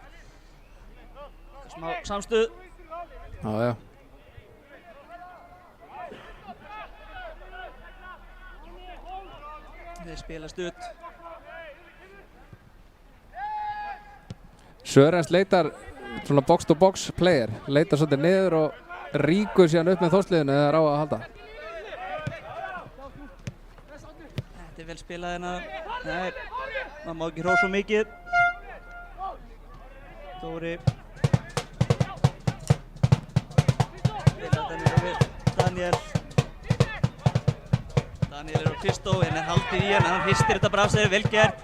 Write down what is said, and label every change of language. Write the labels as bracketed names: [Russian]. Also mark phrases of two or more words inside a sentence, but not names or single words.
[Icelandic] Smá samstuð. Já. Þeir spila stutt. Sörens leitar svona [English] box to box player, [Icelandic] leitar svolítið niður og ríkur síðan upp með Þórsliðinu eða á að halda. Þetta er vel spilað hérna. Nei, maður má ekki hrósa svo mikið. Dóri. Daniel er á Kristó, henni er haldið í hann hristir þetta bara af sér, vel gert.